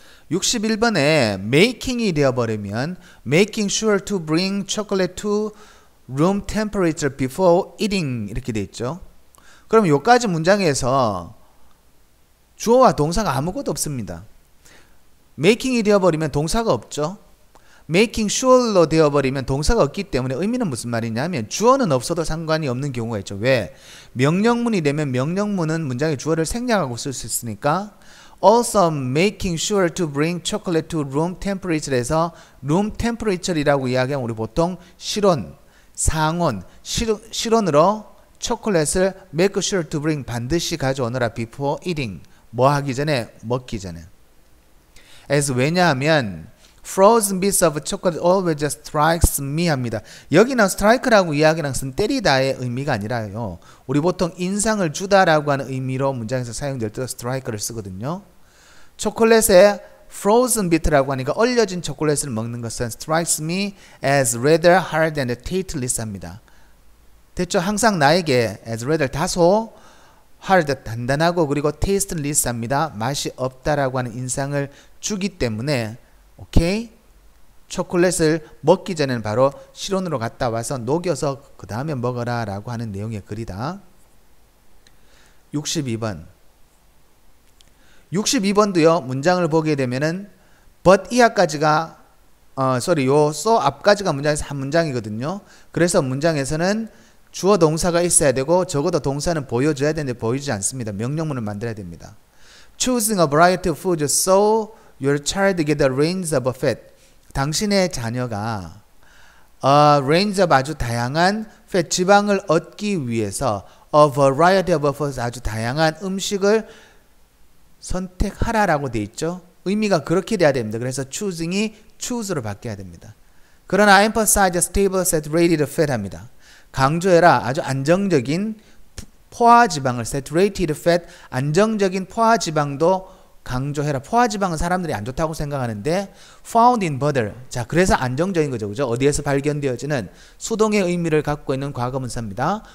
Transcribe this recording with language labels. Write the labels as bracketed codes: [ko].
[en] 61번에 making이 되어버리면 making sure to bring chocolate to room temperature before eating [ko] 이렇게 돼 있죠. 그럼 요까지 문장에서 주어와 동사가 아무것도 없습니다. making이 되어버리면 동사가 없죠. making sure로 되어버리면 동사가 없기 때문에 의미는 무슨 말이냐면 주어는 없어도 상관이 없는 경우가 있죠. 왜? 명령문이 되면 명령문은 문장의 주어를 생략하고 쓸 수 있으니까 [en] also making sure to bring chocolate to room temperature [ko] 에서 room temperature이라고 이야기하면 우리 보통 실온, 상온, 실온으로 초콜릿을 [en] make sure to bring [ko] 반드시 가져오너라 [en] before eating [ko] 뭐 하기 전에 먹기 전에 as 왜냐하면 [en] frozen bits of chocolate always strikes me [ko] 합니다. 여기는 strike라고 이야기랑 쓴 때리다의 의미가 아니라요. 우리 보통 인상을 주다라고 하는 의미로 문장에서 사용될 때 strike를 쓰거든요. [en] 초콜릿에 frozen bit라고 하니까 [ko] 얼려진 초콜릿을 먹는 것은 [en] strikes me as rather hard and tasteless 합니다. [ko] 됐죠? 항상 나에게 as rather 다소 hard 단단하고 그리고 tasteless 합니다. 맛이 없다라고 하는 인상을 주기 때문에 오케이? 초콜릿을 먹기 전에는 바로 실온으로 갔다 와서 녹여서 그 다음에 먹어라 라고 하는 내용의 글이다. 62번도요. 문장을 보게 되면은 but 이하까지가 요 so 앞까지가 문장에서 한 문장이거든요. 그래서 문장에서는 주어 동사가 있어야 되고 적어도 동사는 보여줘야 되는데 보이지 않습니다. 명령문을 만들어야 됩니다. [en] Choosing a variety of foods so your child get a range of fat. [ko] 당신의 자녀가 range of 아주 다양한 fat 지방을 얻기 위해서 a variety of foods 아주 다양한 음식을 선택하라라고 돼 있죠. 의미가 그렇게 돼야 됩니다. 그래서 choosing이 choose로 바뀌어야 됩니다. [en] 그러나 emphasize stable saturated fat 합니다. [ko] 강조해라 아주 안정적인 포화지방을 saturated fat 안정적인 포화지방도 강조해라. 포화지방은 사람들이 안 좋다고 생각하는데 [en] found in butter. [ko] 자, 그래서 안정적인 거죠. 그죠? 어디에서 발견되어지는 수동의 의미를 갖고 있는 과거문사입니다.